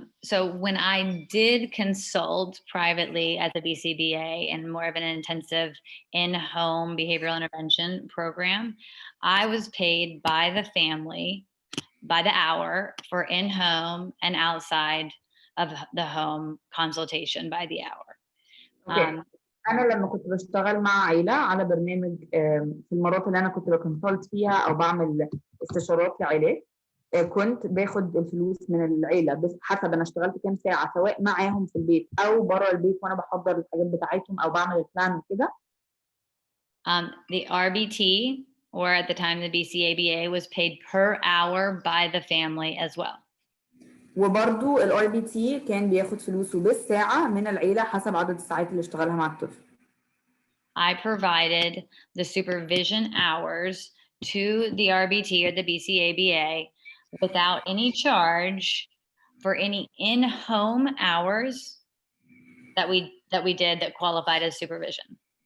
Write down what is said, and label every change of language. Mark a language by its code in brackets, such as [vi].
[en] So when I did consult privately as a BCBA and more of an intensive in-home behavioral intervention program, I was paid by the family by the hour for in-home and outside of the home consultation by the hour. Okay. [ar] أنا لما كنت بشتغل مع عيلة على برنامج في المرات اللي أنا كنت بكونسلت فيها أو بعمل استشارات لعائلات، كنت باخد الفلوس من العيلة بس حسب أنا اشتغلت كام ساعة، سواء معاهم في البيت أو بره البيت وأنا بحضر الحاجات بتاعتهم أو بعمل البلان وكده. [en] The RBT, or at the time the BCABA, was paid per hour by the family as well. [ar] وبرضو RBT كان بياخد فلوسه بالساعة من العيلة حسب عدد الساعات اللي اشتغلها مع الطفل. [en] I provided the supervision hours to the RBT or the BCABA without any charge for any in-home hours that we did that qualified as supervision.